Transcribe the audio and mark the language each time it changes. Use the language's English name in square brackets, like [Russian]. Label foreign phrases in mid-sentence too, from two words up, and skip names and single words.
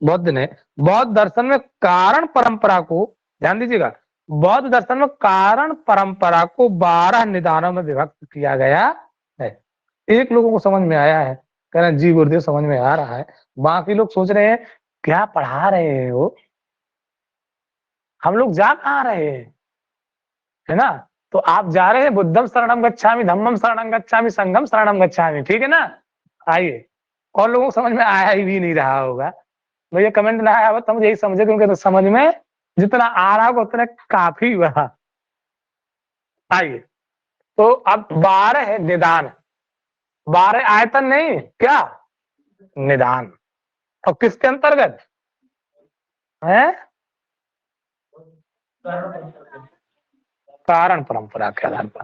[Hindi] बौद्ध दर्शन में कारण परंपरा को ध्यान दीजिएगा, बौद्ध दर्शन में कारण परंपरा को 12 निदानों में विभक्त किया गया है। एक लोगों को समझ में आया है, कह रहे हैं जी गुरुदेव समझ में आ रहा है, बाकी लोग सोच रहे हैं क्या पढ़ा रहे हो, हम लोग जा कहाँ रहे हैं, है ना। तो आप जा रहे हैं [Pali] बुद्धम शरणम गच्छामि, धम्मम शरणम गच्छामि, संघम शरणम गच्छामि, [Hindi] ठीक है ना। आइए, और लोगों को समझ में आया ही भी नहीं रहा होगा, भैया कमेंट ना आया हो तो हम यही समझे क्योंकि तो समझ में जितना आ रहा होगा उतना काफी हुआ। आइए, तो अब 12 है निदान, 12 आयतन नहीं, क्या निदान, और किसके अंतर्गत है, कारण परंपरा के आधार पर।